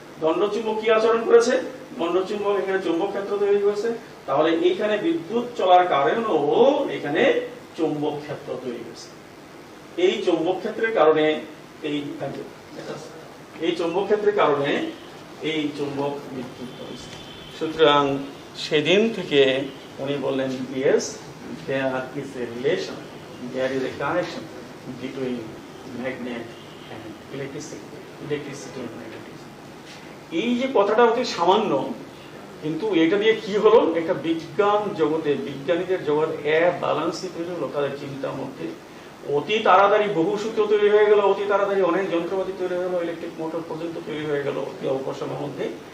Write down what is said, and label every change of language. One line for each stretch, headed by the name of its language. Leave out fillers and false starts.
Bangla: দণ্ড চুম্বক কি আচরণ করেছে? দণ্ড চুম্বক এখানে চুম্বক ক্ষেত্র তৈরি করেছে, তাহলে এইখানে বিদ্যুৎ চলার কারণেও এখানে চুম্বক ক্ষেত্র তৈরি হয়েছে। এই চুম্বক ক্ষেত্রের কারণে এই চুম্বক ক্ষেত্রের কারণে এই চুম্বক বিদ্যুৎ হয়েছে। সুতরাং সেদিন থেকে উনি বললেন
English: yes, there is a relation, there is a connection between magnet and electricity and magnetism.
Bangla: এই যে কথাটা অতি সামান্য, কিন্তু এটা দিয়ে কি হলো, একটা বিজ্ঞান জগতে বিজ্ঞানীদের জগৎ ব্যালেন্সই তৈরি হলো। তাদের চিন্তার মধ্যে অতি তাড়াতাড়ি বহু সূত্র তৈরি হয়ে গেল, অতি তাড়াতাড়ি অনেক যন্ত্রপাতি তৈরি হয়ে গেল, ইলেকট্রিক মোটর পর্যন্ত তৈরি হয়ে গেল অতি অল্প সময়ের মধ্যে।